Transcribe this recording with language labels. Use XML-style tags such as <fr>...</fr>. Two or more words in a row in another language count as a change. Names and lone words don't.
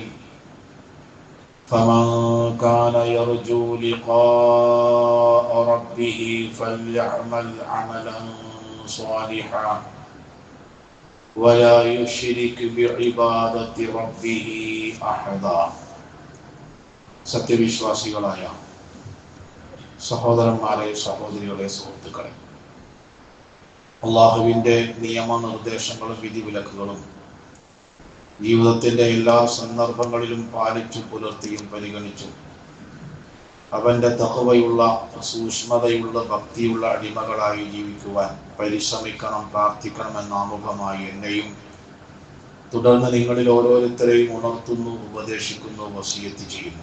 <ar>فمن كان يرجو لقاء ربه فليعمل عملا صالحا ولا يشرك بعبادة ربه أحدا.</ar> <ml>സത്യവിശ്വാസികളായ സഹോദരന്മാരെ, സഹോദരികളെ, സുഹൃത്തുക്കളെ, അള്ളാഹുവിൻ്റെ നിയമനിർദ്ദേശങ്ങളും വിധിവിലക്കുകളും ജീവിതത്തിൻ്റെ എല്ലാ സന്ദർഭങ്ങളിലും പാലിച്ചു പുലർത്തിയും പരിഗണിച്ചും അവൻ്റെ തഖ്വയുള്ള, സൂക്ഷ്മതയുള്ള, ഭക്തിയുള്ള അടിമകളായി ജീവിക്കുവാൻ പരിശ്രമിക്കണം, പ്രാർത്ഥിക്കണമെന്ന ആമുഖമായി എന്നെയും തുടർന്ന് നിങ്ങളിൽ ഓരോരുത്തരെയും ഉണർത്തുന്നു, ഉപദേശിക്കുന്നു, വസിയത്ത് ചെയ്യുന്നു.</ml>